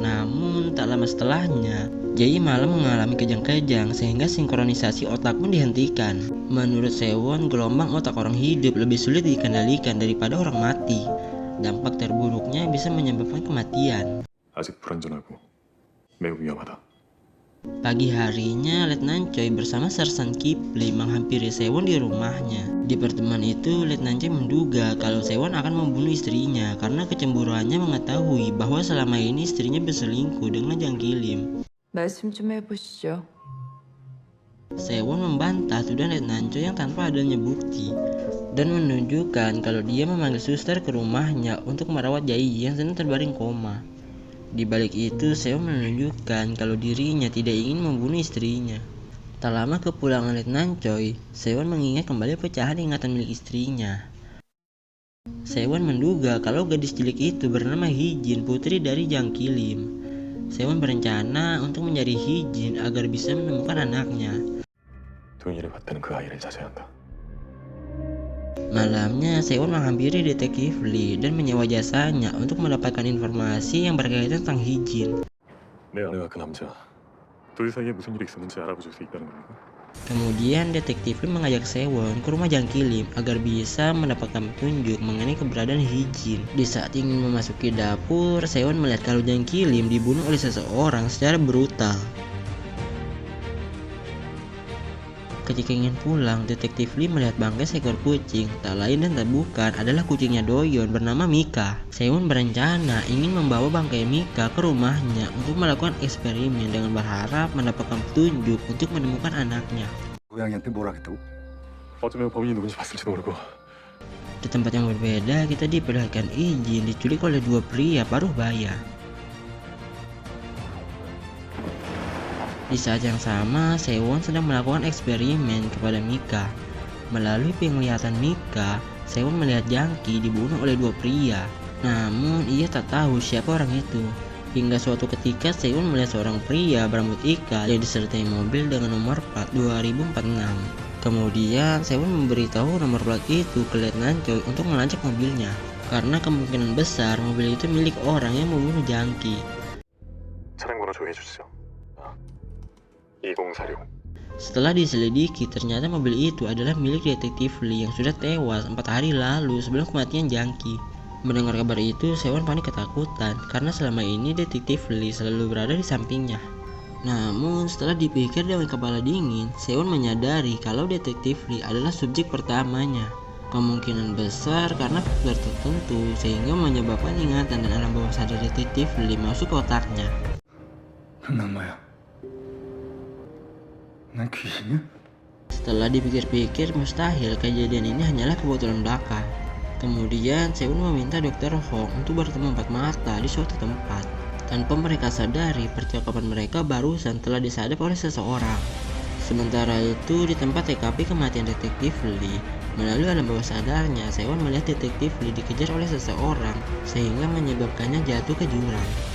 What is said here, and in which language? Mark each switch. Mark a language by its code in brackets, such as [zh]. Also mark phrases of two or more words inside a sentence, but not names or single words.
[id] Namun tak lama setelahnya, Jae malah mengalami kejang-kejang sehingga sinkronisasi otak pun dihentikan. Menurut Sewon, gelombang otak orang hidup lebih sulit dikendalikan daripada orang mati. Dampak terburuknya bisa menyebabkan kematian. [ko] 아직 불안전하고 매우 위험하다. [id] Pagi harinya, Letnan Choi bersama Sersan Kipli menghampiri Sewon di rumahnya. Di pertemuan itu, Letnan Choi menduga kalau Sewon akan membunuh istrinya karena kecemburuannya mengetahui bahwa selama ini istrinya berselingkuh dengan Jang Ki-lim. [ko] 말씀 좀 해보시죠. [id] Sewon membantah tuduhan Letnan Choi yang tanpa adanya bukti dan menunjukkan kalau dia memanggil suster ke rumahnya untuk merawat Jae yang sedang terbaring koma. Di balik itu, Sewon menunjukkan kalau dirinya tidak ingin membunuh istrinya. Tak lama kepulangan Letnan Choi, Sewon mengingat kembali pecahan ingatan milik istrinya. Sewon menduga kalau gadis cilik itu bernama Hijin, putri dari Jang Ki-lim. Sewon berencana untuk mencari Hijin agar bisa menemukan anaknya. [ko] 도윤이를 봤다는 그 아이를 찾아야 한다. [id] Malamnya, Sewon menghampiri detektif Lee dan menyewa jasanya untuk mendapatkan informasi yang berkaitan tentang Hijin. [ko] 내가 그 남자 둘 사이에 무슨 일이 있었는지 알아보실 수 있다는 겁니까? [id] Kemudian detektif Lee mengajak Sewon ke rumah Jang Ki-lim agar bisa mendapatkan petunjuk mengenai keberadaan Hijin. Di saat ingin memasuki dapur, Sewon melihat kalau Jang Ki-lim dibunuh oleh seseorang secara brutal. Ketika ingin pulang, detektif Lee melihat bangkai seekor kucing. Tak lain dan tak bukan adalah kucingnya Doyon bernama Mika. Sewon berencana ingin membawa bangkai Mika ke rumahnya untuk melakukan eksperimen dengan berharap mendapatkan petunjuk untuk menemukan anaknya. [ko] 고양이한테 뭘 하겠다고? 어쩌면 범인이 누군지 봤을지도 모르고. [id] Di tempat yang berbeda, kita diperlihatkan Hijin diculik oleh dua pria paruh baya. Di saat yang sama, Sewon sedang melakukan eksperimen kepada Mika. Melalui penglihatan Mika, Sewon melihat Jang Ki dibunuh oleh dua pria. Namun, ia tak tahu siapa orang itu. Hingga suatu ketika, Sewon melihat seorang pria berambut ikat yang disertai mobil dengan nomor plat 2046. Kemudian, Sewon memberitahu nomor plat itu ke Letnan Choi untuk melacak mobilnya. Karena kemungkinan besar mobil itu milik orang yang membunuh Jang Ki. [ko] 차량 번호 조회해 주시죠. 2046. [id] Setelah diselidiki, ternyata mobil itu adalah milik detektif Lee yang sudah tewas 4 hari lalu sebelum kematian Jang Ki. Mendengar kabar itu, Sewon panik ketakutan karena selama ini detektif Lee selalu berada di sampingnya. Namun, setelah dipikir dengan kepala dingin, Sewon menyadari kalau detektif Lee adalah subjek pertamanya. Kemungkinan besar karena faktor tertentu sehingga menyebabkan ingatan dan alam bawah sadar detektif Lee masuk ke otaknya. [ko] 강남마야. 난 귀신이야? [id] Setelah dipikir-pikir, mustahil kejadian ini hanyalah kebetulan belaka. Kemudian, Sewon meminta Dr. Hong untuk bertemu empat mata di suatu tempat. Tanpa mereka sadari, percakapan mereka barusan telah disadap oleh seseorang. Sementara itu, di tempat TKP kematian detektif Lee, melalui alam bawah sadarnya, Sewon melihat detektif Lee dikejar oleh seseorang, sehingga menyebabkannya jatuh ke jurang.